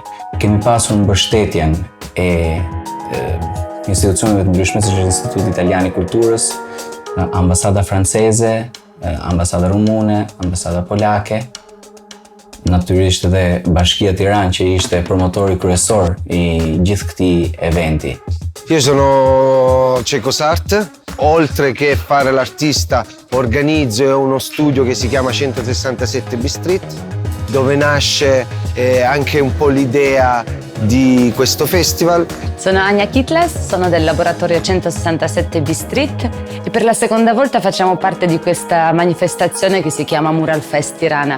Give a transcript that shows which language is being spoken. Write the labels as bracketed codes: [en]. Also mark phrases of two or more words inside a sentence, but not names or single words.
[sq] Kemi pasur mbështetjen e institucioneve të ndryshme, siç është Instituti Italian i Kulturës, Ambasada Franceze, Ambasada Rumune, Ambasada Polake, natyrisht edhe Bashkia Tiranë që ishte promotori kryesor i gjithë këtij eventi. [it] Io sono Cecosart, oltre che fare l'artista organizzo uno studio che si chiama 167 B Street, dove nasce anche un po' l'idea di questo festival. Sono Ania Kitles, sono del laboratorio 167 B Street e per la seconda volta facciamo parte di questa manifestazione che si chiama Mural Fest Tirana.